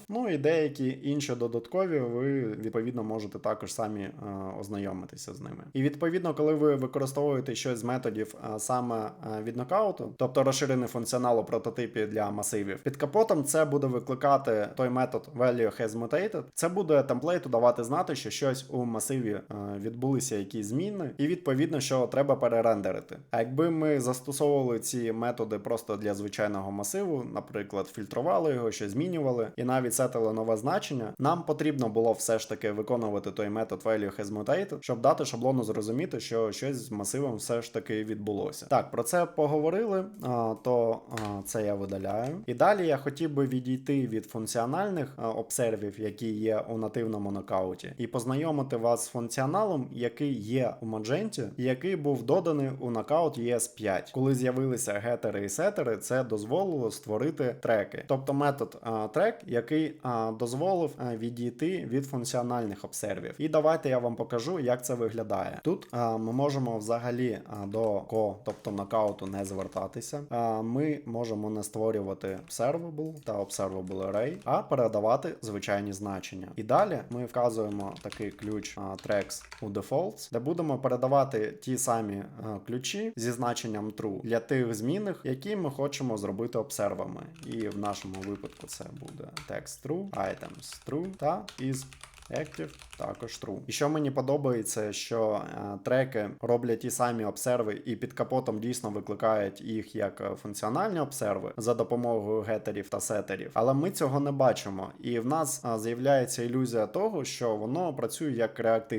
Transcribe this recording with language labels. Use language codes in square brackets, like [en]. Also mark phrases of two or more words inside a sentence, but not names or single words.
[uk] Ну і деякі інші додаткові ви, відповідно, можете також самі ознайомитися з ними. І відповідно, коли ви використовуєте щось з методів саме від нокауту, тобто розширений функціонал у прототипі для масивів, під капотом це буде викликати той метод [en] value has mutated. [uk] Це буде темплейту давати знати, що щось у масиві відбулися якісь зміни, і відповідно, що треба перерендерити. А якби ми застосовували ці методи просто для звичайного масиву, наприклад, фільтрували його, щось змінювали, і навіть сетили нове значення, нам потрібно було все ж таки виконувати той метод [en] value has mutated, [uk] щоб дати шаблону зрозуміти, що щось з масивом все ж таки відбулося. Так, про це поговорили, то це я видаляю. І далі я хотів би відійти від функціональних обсервів, які є у нативному нокауті, і познайомити вас з функціоналом, який є у Magento, і який був доданий у нокаут ES5. Коли з'явилися гетери і сетери, це дозволило створити треки. Тобто метод трек, який дозволив відійти від функціональних обсервів. І давайте я вам покажу, як це виглядає. Тут ми можемо взагалі до тобто нокауту, не звертатися. Ми можемо не створювати observable та [en] observable array, [uk] а передавати звичайні значення. І далі ми вказуємо такий ключ tracks у defaults, де будемо передавати ті самі ключі зі значенням true для тих змінних, які ми хочемо зробити обсервами. І в нашому випадку це буде [en] text true, items true [uk] та [en] is active [uk] також true. І що мені подобається, що треки роблять ті самі обсерви і під капотом дійсно викликають їх як функціональні обсерви за допомогою гетерів та сетерів. Але ми цього не бачимо. І в нас з'являється ілюзія того, що воно працює як реактивність.